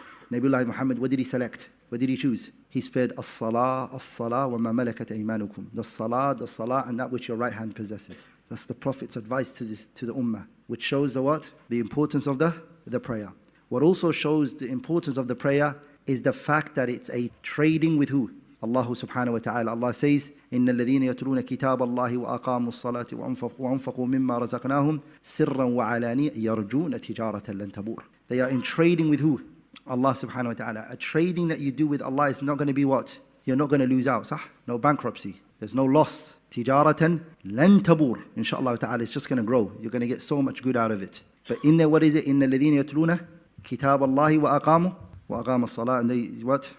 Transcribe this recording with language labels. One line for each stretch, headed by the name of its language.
English: Nabiullah Muhammad, what did he select? What did he choose? He spared
Arabic: as-salah wa ma malakat aymanukum.
English: The salah, and that which your right hand possesses. That's the Prophet's advice to the Ummah, which shows the what? The importance of the prayer. What also shows the importance of the prayer is the fact that it's a trading with who? Allah subhanahu wa ta'ala. Allah says,
Arabic: إِنَّ الَّذِينَ يَتْلُونَ كِتَابَ اللَّهِ وَأَقَامُوا الصَّلَاةِ وَأَنفَقُوا مِمَّا رَزَقْنَاهُمْ سِرًّا وَعَلَانِيَةً يَرْجُونَ تِجَارَةً لَن تَبُورَ.
English: They are in trading with who? Allah subhanahu wa ta'ala. A trading that you do with Allah is not going to be what? You're not going to lose out. Sah? No bankruptcy. There's no loss.
Arabic: Tijaratan lan tabur.
English: Inshallah ta'ala, it's just going to grow. You're going to get so much good out of it. But in there, what is it?
Arabic: Inna alladhina yatluna kitab Allahi wa aqamu as-salah.
English: And they what?